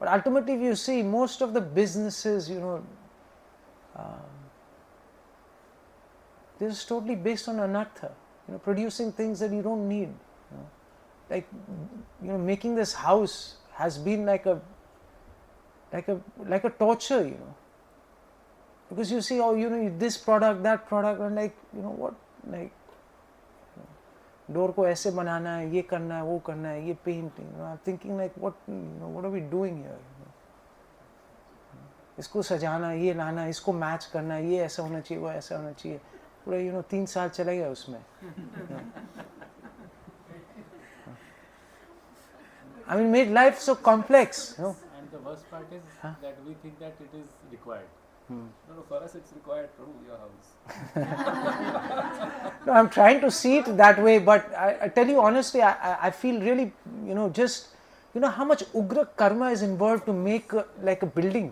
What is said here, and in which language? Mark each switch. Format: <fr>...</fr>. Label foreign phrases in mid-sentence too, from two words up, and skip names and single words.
<en>But ultimately, if you see, most of the businesses, they're just totally based on anartha, producing things that you don't need. Like, making this house has been like a torture, because you see, this product, that product, and what,</en> <hi>डोर को ऐसे बनाना है, ये करना है, वो करना है,</hi> <en>wo karna hai,</en> <hi>ये पेंटिंग.</hi> <en>I'm thinking like, what are we doing here?</en> <hi>इसको सजाना, ये लाना, इसको मैच करना, ये ऐसा होना चाहिए, वो ऐसा होना चाहिए. पूरा 3 साल चला गया उसमें.</hi> <en>I mean, made life so complex. And the worst part is that we think that it is required. No, for us it's required to your house. No, I'm trying to see it that way, but I tell you honestly, I feel really, just, how much</en> <hi>ugra karma</hi> <en>is involved to make like a building.</en>